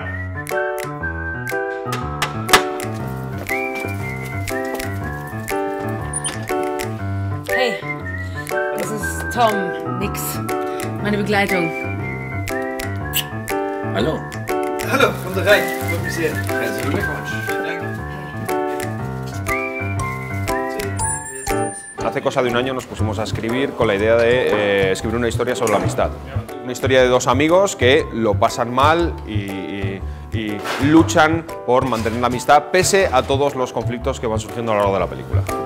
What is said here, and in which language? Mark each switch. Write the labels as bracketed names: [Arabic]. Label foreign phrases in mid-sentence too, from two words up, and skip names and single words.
[German] Hey, das ist Tom, Nix, meine Begleitung. Hallo. Hallo, kommt rein. Freut mich sehr. Herzlichen Glückwunsch. [Spanish] Hace cosa de un año nos pusimos a escribir con la idea de escribir una historia sobre la amistad. Una historia de dos amigos que lo pasan mal y luchan por mantener la amistad pese a todos los conflictos que van surgiendo a lo largo de la película.